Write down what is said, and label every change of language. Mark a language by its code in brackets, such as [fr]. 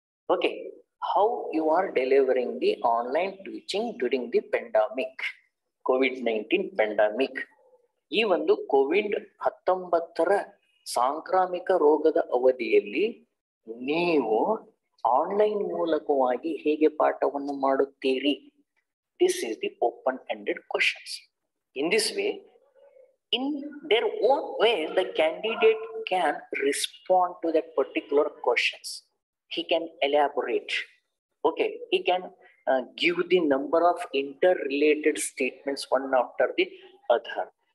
[en] Okay, how you are delivering the online teaching during the pandemic, COVID-19 pandemic. [kn] ಈ ಒಂದು COVID-19 ಸಾಂಕ್ರಾಮಿಕ ರೋಗದ ಅವಧಿಯಲ್ಲಿ ನೀವು ಆನ್ಲೈನ್ ಮೂಲಕವಾಗಿ ಹೇಗೆ ಪಾಠವನ್ನು ಮಾಡುತ್ತೀರಿ? [en] This is the open-ended questions. In this way, in their own way, the candidate can respond to that particular questions. He can elaborate. Okay, he can give the number of interrelated statements one after the other.